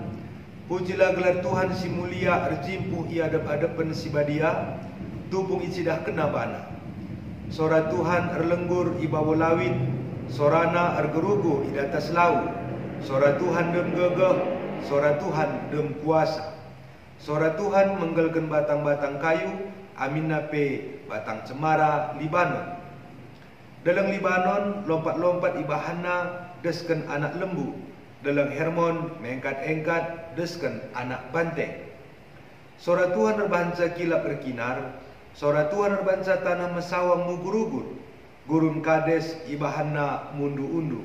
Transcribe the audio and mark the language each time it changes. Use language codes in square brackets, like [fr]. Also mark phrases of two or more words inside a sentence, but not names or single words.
[btx] Pujilah gelar Tuhan si mulia erjimpuh i adep-adepen si badia, tupung icidah kena bana. Sora Tuhan erlenggur i bawo lawit, sorana ergerugu i datas lau. Sora Tuhan dem gegeh, sora Tuhan dem kuasa. Sora Tuhan menggelken batang-batang kayu, aminape batang cemara Libanon. Dalam Libanon lompat-lompat ibahana desken anak lembu. Dalam Hermon mengkat-engkat desken anak banteng. Sora Tuhan erbanca kilap berkinar, sora Tuhan erbanca tanah mesawang mugur-ugur, gurun kades ibahana mundu-undu.